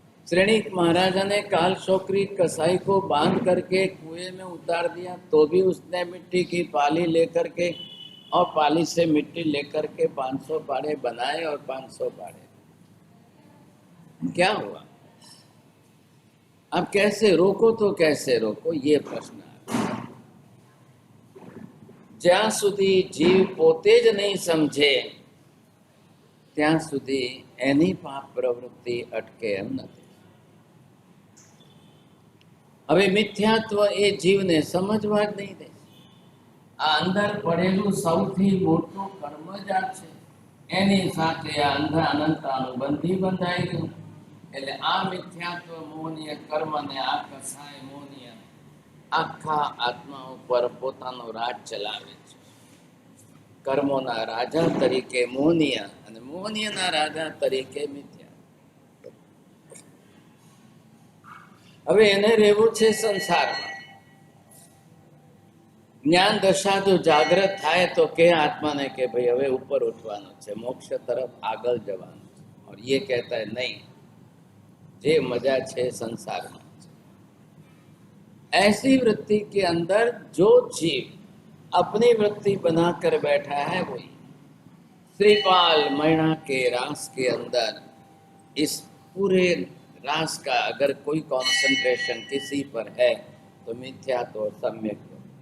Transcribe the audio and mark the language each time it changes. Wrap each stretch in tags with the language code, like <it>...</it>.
<hi>श्रेणी महाराजा ने काल छोकरी कसाई को बांध करके कुएं में उतार दिया, तो भी उसने मिट्टी की पाली लेकर के और पाली से मिट्टी लेकर के 500 पाड़े बनाए और 500 पाड़े। क्या हुआ? अब कैसे रोको? तो कैसे रोको, ये प्रश्न है।</hi> <gu>જ્યાં સુધી જીવ પોતે જ નહીં સમજે ત્યાં સુધી એની પાપ પ્રવૃત્તિ અટકે એમ નથી. હવે મિથ્યાત્વ એ જીવને સમજવા જ નહીં દે. આ અંદર પડેલું સૌથી મોટું કર્મ જ આ છે. એની સાથે આ અંધા અનંતાનું બંધી બંધાઈ ગયું. એટલે આ મિથ્યાત્વ મોહનીય કર્મને આ કસાય મોહનીય આખા આત્મા ઉપર પોતાનો રાજ ચલાવે છે. કર્મોના રાજા તરીકે મોહનીય અને મોહનીયના રાજા તરીકે મિથ્યા. હવે એને રહેવું છે સંસારમાં. જ્ઞાન દશા જો જાગૃત થાય તો કે આત્માને કે ભાઈ હવે ઉપર ઉઠવાનું છે, મોક્ષ તરફ આગળ જવાનું છે.</gu> <hi>और ये कहता है नहीं,</hi> <gu>જે મજા છે સંસારમાં.</gu> <hi>ऐसी वृत्ति के अंदर जो जीव अपनी वृत्ति बनाकर बैठा है वही श्रीपाल मैणा के रास के अंदर इस पूरे रास का अगर कोई कंसंट्रेशन किसी पर है तो मिथ्या तो सम्यक हो.</hi>